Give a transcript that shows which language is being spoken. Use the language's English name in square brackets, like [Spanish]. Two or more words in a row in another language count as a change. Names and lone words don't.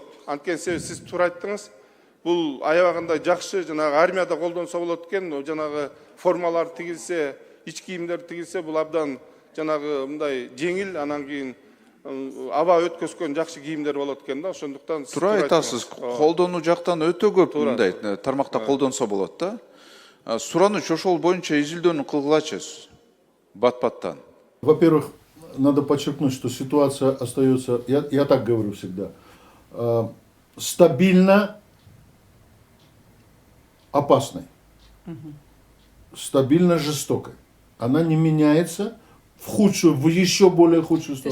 [Kyrgyz] Анткени сиз туура айттыңыз. Бул аябагында жакшы жанагы армияда колдонсо болот экен, жанагы формалар тигилсе, ич кийимдер тигилсе, бул абдан жанагы мындай жеңил, анан кийин аба өткөзгөн жакшы кийимдер болот экен да. Ошондуктан Туура айтасыз. Колдонуу жактан өтө көп мындай тармакта колдонсо болот да. Сураныч ошол боюнча изилдөөнү кылгылачы бат-баттан. [Russian] Во-первых, надо подчеркнуть, что ситуация остается, я так говорю всегда, стабильно опасной, стабильно жестокой. Она не меняется в худшую, в еще более худшую сторону.